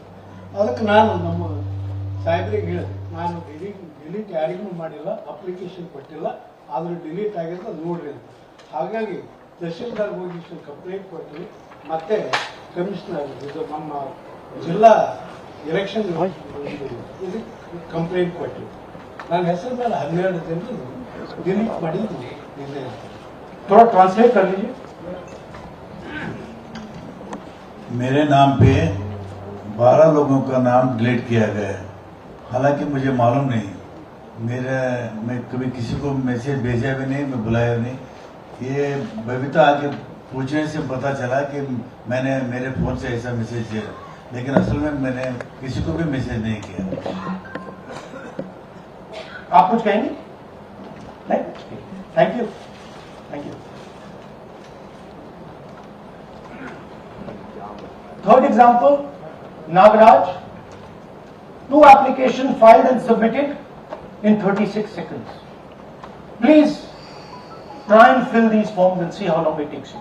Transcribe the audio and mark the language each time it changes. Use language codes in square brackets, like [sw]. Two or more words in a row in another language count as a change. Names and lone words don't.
[kn] ಅದಕ್ಕೆ ನಾನು ನಮ್ಮ ಸಾಹೇಬ್ರಿಗೆ ಹೇಳಿದೆ, ನಾನು ಡಿಲೀಟ್ ಯಾರಿಗೂ ಮಾಡಿಲ್ಲ, ಅಪ್ಲಿಕೇಶನ್ ಕೊಟ್ಟಿಲ್ಲ, ಆದರೂ ಡಿಲೀಟ್ ಆಗಿದೆ ಅದು ನೋಡ್ರಿ ಅಂತ. ಹಾಗಾಗಿ ತಹಶೀಲ್ದಾರ್ ಹೋಗಿ ಕಂಪ್ಲೇಂಟ್ ಕೊಟ್ಟು ಮತ್ತೆ ಕಮಿಷನರ್ ಇದು ನಮ್ಮ ಜಿಲ್ಲಾ ಎಲೆಕ್ಷನ್ ಇದಕ್ಕೆ ಕಂಪ್ಲೇಂಟ್ ಕೊಟ್ಟಿದ್ದು. ನನ್ನ ಹೆಸರು ಮೇಲೆ 12 ಜನರು ಡಿಲೀಟ್ ಮಾಡಿದ್ದು ನಿನ್ನೆ ಅಂತ. [hi] थोड़ा ट्रांसलेट कर लीजिए. मेरे नाम पे 12 लोगों का नाम डिलीट किया गया है, हालांकि मुझे मालूम नहीं. मैं कभी किसी को मैसेज भेजा भी नहीं, मैं बुलाया भी नहीं. ये बबीता आके पूछने से पता चला कि मैंने मेरे फोन से ऐसा मैसेज किया, लेकिन असल में मैंने किसी को भी मैसेज नहीं किया. आप कुछ कहेंगे? नहीं? [en] Thank you. Thank you. Third example, Nagaraj. 2 applications filed and submitted in 36 seconds. Please try and fill these forms and see how long it takes you.